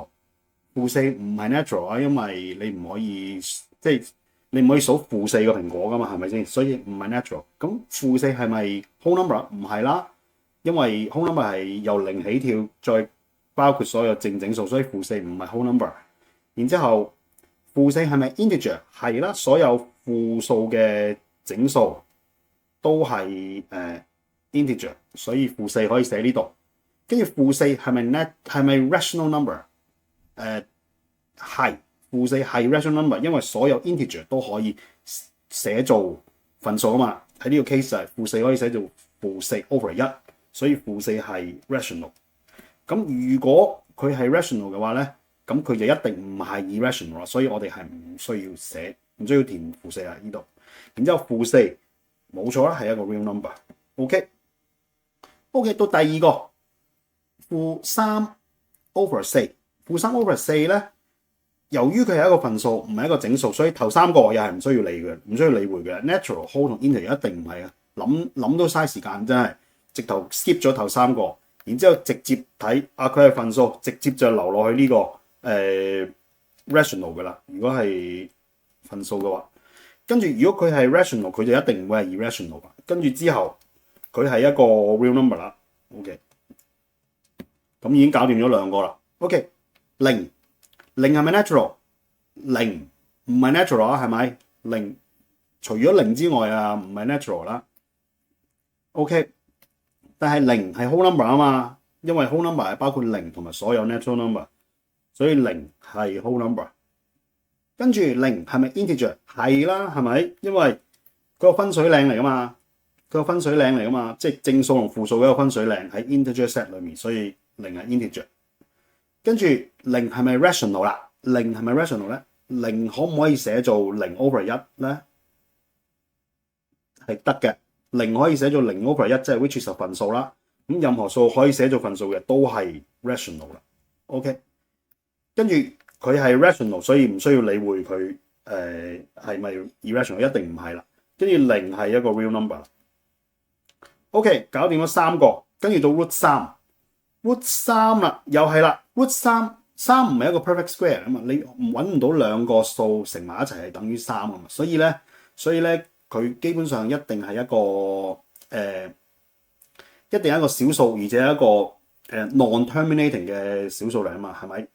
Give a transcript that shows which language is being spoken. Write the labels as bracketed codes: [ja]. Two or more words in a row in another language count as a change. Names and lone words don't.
[yue] -4 唔係 natural 啊，因為你唔可以你唔可以數-4個蘋果噶嘛，係咪先？所以唔係 natural。咁-4係咪 [en] whole number？ [yue] 唔係啦，因為 [en] whole number [yue] 係由0起跳，再包括所有正整數，所以-4唔係 [en] whole number。 [yue] 然之後-4係咪 integer？ 係啦，所有負數嘅整數都係integer， 所以-4可以寫呢度。跟住-4係咪 [en] rational number？ [yue] 係-4係 [en] rational number， [yue] 因為所有 integer 都可以寫做份數啊嘛。喺呢個 case 係-4可以寫做-4 over 1，所以-4係 rational。咁如果佢係 rational 嘅話咧，咁佢就一定唔係 irrational， 所以我哋係唔需要寫，唔需要填-4啊呢度。然之後-4冇錯啦，係一個 [en] real number。 [yue] OK， 到第二個-3 over 4。-3 over 4 咧，由於佢係一個份數，唔係一個整數，所以頭三個又係唔需要理會嘅。 [en] natural whole [yue] 同 integer 一定唔係啊，諗都嘥時間，真係直頭 skip 咗頭三個，然之後直接睇佢係份數，直接就流落去呢個rational 噶啦。如果係份數嘅話。跟住，如果佢係 rational， 佢就一定唔會係 irrational。跟住之後，佢係一個 [en] real number [yue] 啦。OK， 咁已經搞掂咗兩個啦。OK， 0係咪 natural？ 0唔係 natural 啊，係咪？0除咗0之外啊，唔係 natural 啦。OK， 但係0係 [en] whole number [yue] 啊嘛，因為 [en] whole number [yue] 係包括0同埋所有 [en] natural number， [yue] 所以0係 [en] whole number。 [yue] 跟住0係咪 integer？ 係啦，係咪？因為佢個分水嶺嚟噶嘛，即係正數同負數嘅一個分水嶺喺 [en] integer set [yue] 裏面，所以0係 integer。跟住0係咪 rational 啦？0係咪 rational 咧？0可唔可以寫做0 over 1咧？係得嘅，0可以寫做0 over 1，即係 [en] which is [yue] 份數啦。咁任何數可以寫做份數嘅都係 rational 啦。OK， 跟住。佢係 rational， 所以唔需要理會佢係咪 irrational， 一定唔係啦。跟住0係一個 [en] real number。 [yue] OK， 搞掂咗三個，跟住到 root 3啦，又係啦。root 3 3唔係一個 [en] perfect square [yue] 啊嘛，你揾唔到兩個數乘埋一齊係等於3啊嘛，所以咧佢基本上一定係一個一定係一個小數，而且係一個non-terminating 嘅小數嚟啊嘛，係咪？